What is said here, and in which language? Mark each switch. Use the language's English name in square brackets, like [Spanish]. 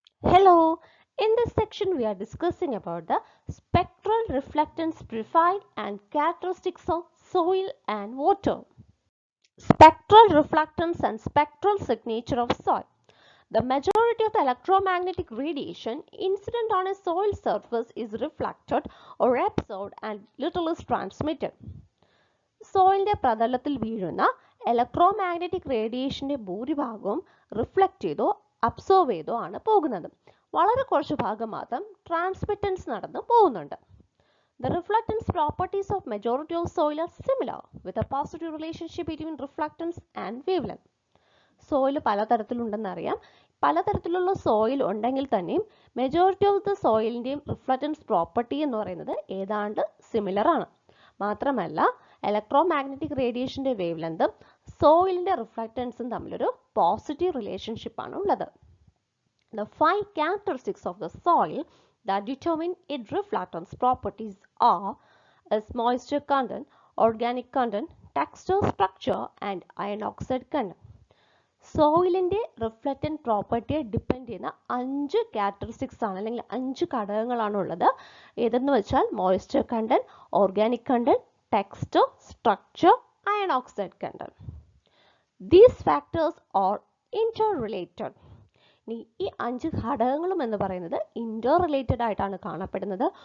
[English] Hello, in this section we are discussing about the spectral reflectance profile and characteristics of soil and water. Spectral reflectance and spectral signature of soil. The majority of the electromagnetic radiation incident on a soil surface is reflected or absorbed and little is transmitted. [Malayalam] സോയിലിന്റെ പ്രതലത്തിൽ വീഴുന്ന electromagnetic റേഡിയേഷന്റെ ഭൂരിഭാഗവും reflect ചെയ്തോ absorb ചെയ്തോ ആണ് പോകുന്നത്. വളരെ കുറച്ച് ഭാഗം മാത്രം ട്രാൻസ്മിറ്റൻസ് നടന്ന് പോകുന്നുണ്ട്. [English] The reflectance properties of majority of soil are similar with a positive relationship between reflectance and wavelength. [Malayalam] Soil പലതരത്തിലുണ്ടെന്നറിയാം. പലതരത്തിലുള്ള സോയിൽ ഉണ്ടെങ്കിൽ തന്നെയും [English] majority of the [Malayalam] സോയിലിൻ്റെയും reflectance property എന്ന് പറയുന്നത് ഏതാണ്ട് സിമിലർ ആണ്. മാത്രമല്ല ഇലക്ട്രോമാഗ്നറ്റിക് റേഡിയേഷൻ്റെ വേവ് ലെങ്തും സോയിലിൻ്റെ റിഫ്ലക്റ്റൻസും തമ്മിലൊരു പോസിറ്റീവ് റിലേഷൻഷിപ്പ് ആണ് ഉള്ളത്. [English] The 5 characteristics of the soil that determine its reflectance properties are as moisture content, organic content, texture, structure and iron oxide content. [Malayalam] സോയിലിൻ്റെ റിഫ്ലക്റ്റൻറ്റ് പ്രോപ്പർട്ടിയെ depend ചെയ്യുന്ന 5 ക്യാരക്ടറിസ്റ്റിക്സ് ആണ് അല്ലെങ്കിൽ 5 ഘടകങ്ങളാണ് ഉള്ളത്. ഏതെന്ന് വെച്ചാൽ moisture content, organic content, texture, structure, iron oxide content. [English] These factors are interrelated. [Malayalam] ഈ 5 ഘടകങ്ങളും എന്ന് പറയുന്നത് ഇന്റർ റിലേറ്റഡ് ആയിട്ടാണ് കാണപ്പെടുന്നത്.